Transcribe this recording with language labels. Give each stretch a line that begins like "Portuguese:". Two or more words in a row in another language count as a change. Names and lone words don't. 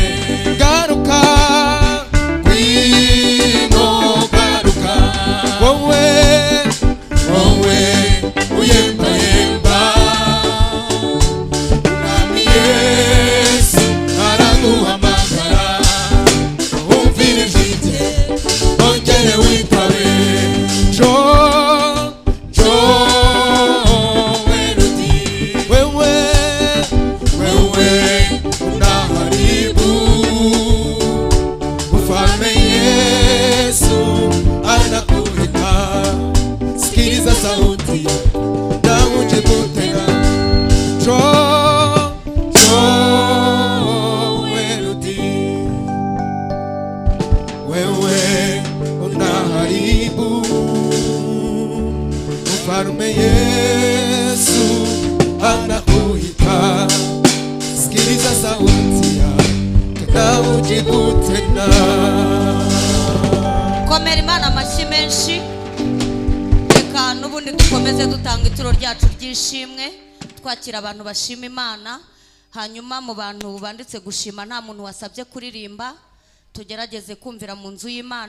Kinyarwanda: Garuka ngwino garuka wowe uyemba yemba, Mwami Yesu araguhamagara, umvira ijwi rye ongere witabe.
Swahili: Werudi wewe unaharibu ufalme, Yesu anakuita, sikiliza sauti na ujibu tena. Werudi wewe unaharibu ufalme, Yesu anakuita, sikiliza sauti na ujibu tena.
Kinyarwanda: Komera Imana amashyi menshi. Reka n'ubundi dukomeze dutanga ituro ryacu ry'ishimwe, twakira abantu bashima Imana. Hanyuma mu bantu banditse gushima nta muntu wasabye kuririmba, tugerageze kumvira mu nzu y'Imana.